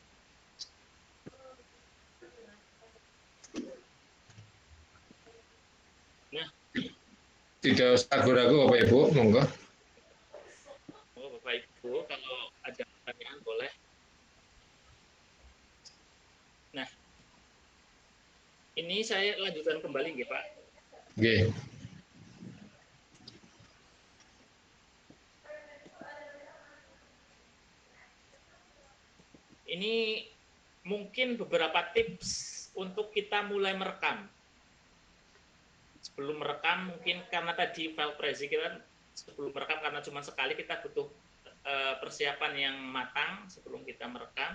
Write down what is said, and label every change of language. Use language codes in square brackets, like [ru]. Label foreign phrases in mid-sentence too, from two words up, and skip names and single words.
[id] Nah, tidak usah ragu-ragu Bapak Ibu, monggo. Bapak Ibu, kalau ada pertanyaan boleh. Nah, ini saya lanjutkan kembali nggih Pak. Nggih. Ini mungkin beberapa tips untuk kita mulai merekam. Sebelum merekam mungkin karena tadi file presi kita sebelum merekam karena cuma sekali kita butuh persiapan yang matang sebelum kita merekam.